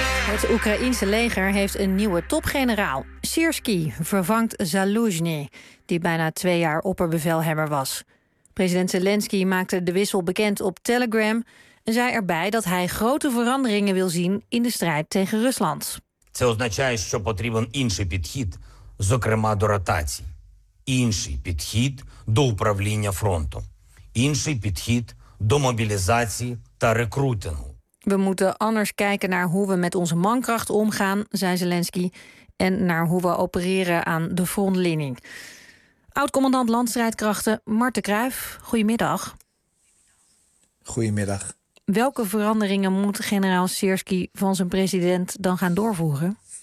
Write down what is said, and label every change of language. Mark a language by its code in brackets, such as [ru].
[nl] Het Oekraïense leger heeft een nieuwe topgeneraal. Sirski vervangt Zaluzhny, die bijna 2 jaar opperbevelhebber was. President Zelensky maakte de wissel bekend op Telegram en zei erbij dat hij grote veranderingen wil zien in de strijd tegen Rusland. [uk] Це означає, що потрібен інший підхід, зокрема до ротації. Інший підхід до управління фронтом. Інший підхід до мобілізації та рекрутингу. [nl] We moeten anders kijken naar hoe we met onze mankracht omgaan, zei Zelensky, en naar hoe we opereren aan de frontlinie. Oud-commandant landstrijdkrachten Marten Kruijf, goedemiddag. Goedemiddag. Welke veranderingen moet generaal Sirski van zijn president dan gaan doorvoeren?